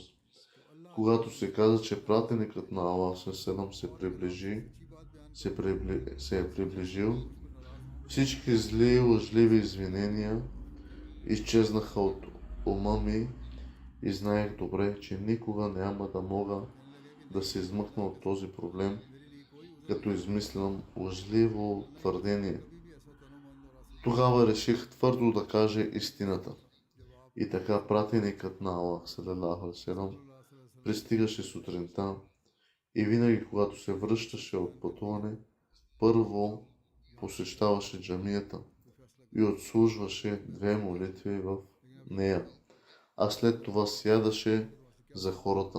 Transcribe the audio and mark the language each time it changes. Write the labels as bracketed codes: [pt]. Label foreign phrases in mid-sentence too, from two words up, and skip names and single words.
[bg] Когато се каза, че пратеникът на Аллах се е приближил, всички зли и лъжливи извинения изчезнаха от ума ми и знаех добре, че никога няма да мога да се измъкна от този проблем, като измислям лъжливо твърдение. Тогава реших твърдо да кажа истината. И така пратеникът на Аллах, [ar] صلى الله عليه وسلم, [bg] пристигаше сутринта и винаги, когато се връщаше от пътуване, първо посещаваше джамията и отслужваше 2 молитви в нея, а след това сядаше за хората.